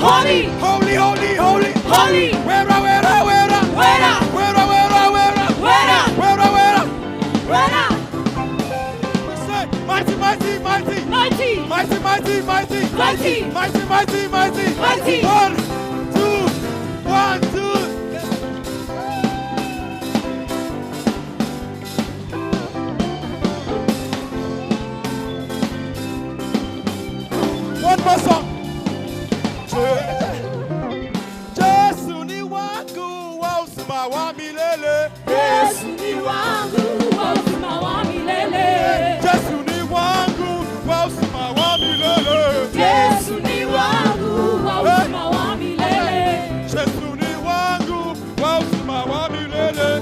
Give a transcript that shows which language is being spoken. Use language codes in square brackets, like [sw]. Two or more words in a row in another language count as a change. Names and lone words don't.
[en] holy, holy, holy, holy, holy. wera, wera, wera, Wera, wera, wera, wera, wera, wera, wera. wera. Say, mighty, mighty, mighty, Mighty, mighty, mighty, mighty, mighty, mighty, mighty, mighty, mighty. 1, 2, 1, 2. One more song. [sw] Jesu ni wangu wa uzima wa milele. Yesu ni wangu wa uzima wa milele. Jesu ni wangu wa uzima wa milele. Yesu ni wangu wa uzima wa milele. Jesu ni wangu wa uzima wa milele.